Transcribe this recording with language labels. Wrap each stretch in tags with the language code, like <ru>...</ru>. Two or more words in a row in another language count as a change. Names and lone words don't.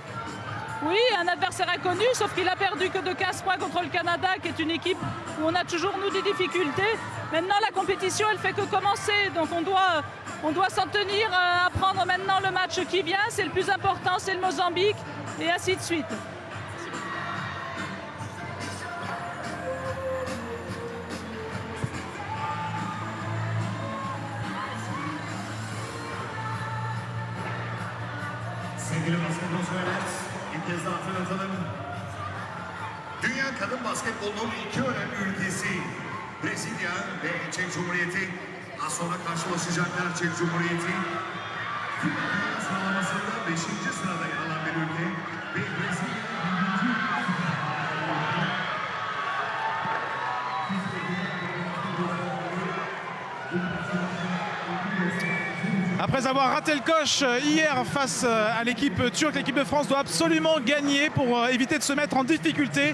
<fr>Oui, un adversaire inconnu, sauf qu'il a perdu que de 15 points contre le Canada, qui est une équipe où on a toujours, nous, des difficultés. Maintenant, la compétition, elle fait que commencer, donc on doit s'en tenir à prendre maintenant le match qui vient. C'est le plus important, c'est le Mozambique, et ainsi de suite.</fr> <tr>Sevgili basketbol severler, bir kez daha hatırlatalım. Dünya kadın basketbolunun iki önemli ülkesi Brezilya ve Çek Cumhuriyeti. Az sonra karşılaşacaklar Çek Cumhuriyeti. FIBA Dünya sıralamasında 5. sırada yer alan bir ülke ve Brezilya 1.</tr> <fr>Après avoir raté le coche hier face à l'équipe turque, l'équipe de France doit absolument gagner pour éviter de se mettre en difficulté.</fr>